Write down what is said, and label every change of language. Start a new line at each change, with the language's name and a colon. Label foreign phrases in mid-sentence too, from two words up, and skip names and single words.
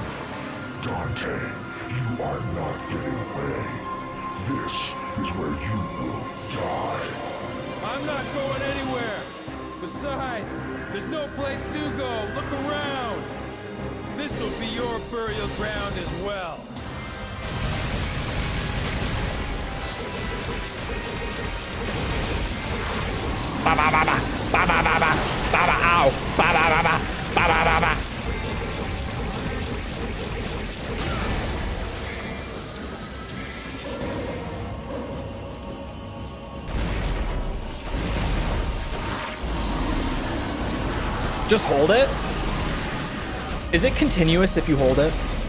English: Dante, you are not getting away. This is where you will die. I'm not going anywhere. Besides, there's no place to go. Look around. This will be your burial ground as well. Ba ba ba ba. Ba ba ba ba. Ba ba ow. Ba ba ba ba. Ba ba ba ba. Just hold it? Is it continuous if you hold it?